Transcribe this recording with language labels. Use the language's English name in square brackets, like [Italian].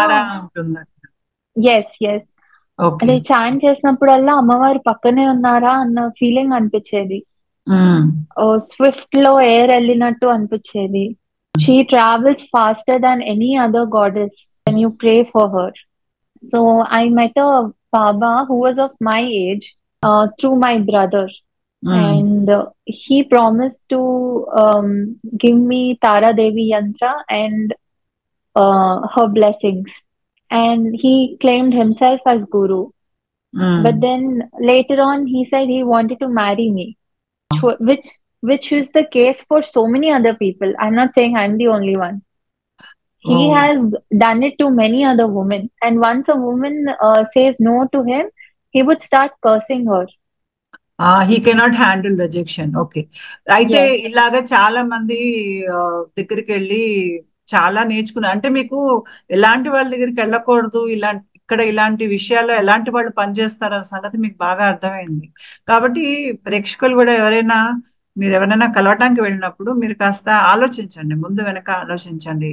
[Telugu] తారా ఉంటుంది. [English] Yes yes, okay. [Telugu] అది chant చేసినప్పుడల్లా అమ్మవారు పక్కనే ఉన్నారా అన్న ఫీలింగ్ అనిపించేది. ఉమ్, స్విఫ్ట్ లో ఎయిర్ వెళ్ళినట్టు అనిపించేది. [English] She travels faster than any other goddess when you pray for her. So I met a Baba who was of my age through my brother, um, and he promised to give me Tara Devi Yantra and her blessings, and he claimed himself as Guru. ఉమ్. But then later on, he said he wanted to marry me, which which is the case for so many other people. I'm not saying I'm the only one. Oh He has done it to many other women, and once a woman says no to him, he would start cursing her. He cannot handle rejection. Okay. [Telugu] అయితే [English] Yes. [Telugu] ఇలాగా చాలా మంది ఆ, దగ్గరికి వెళ్ళి చాలా నేర్చుకున్నారు అంటే, మీకు ఎలాంటి వాళ్ళ దగ్గరికి వెళ్ళకూడదు, ఇక్కడ ఇలాంటి విషయాల్లో ఎలాంటి వాళ్ళు పనిచేస్తారు అన్న సంగతి మీకు బాగా అర్థమైంది. కాబట్టి ప్రేక్షకులు కూడా ఎవరైనా, మీరు ఎవరైనా కలవటానికి వెళ్ళినప్పుడు మీరు కాస్త ఆలోచించండి, ముందు వెనక ఆలోచించండి.